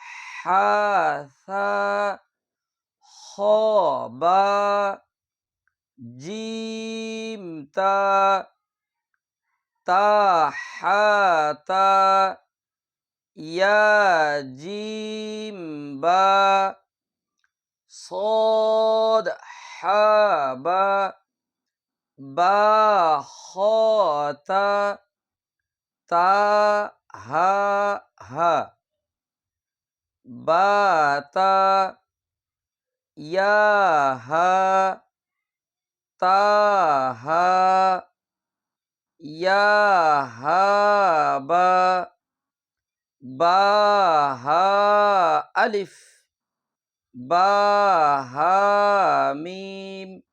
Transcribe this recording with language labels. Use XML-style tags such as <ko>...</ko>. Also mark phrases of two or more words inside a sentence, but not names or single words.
<ar>حا ثا خا با جيم تا، تا حا تا، يا جيم با, صاد حا با، با خا تا، تا حا حا, با تا، يا حا، تا حا، يا حا با، با حا ألف، با حا ميم.</ar>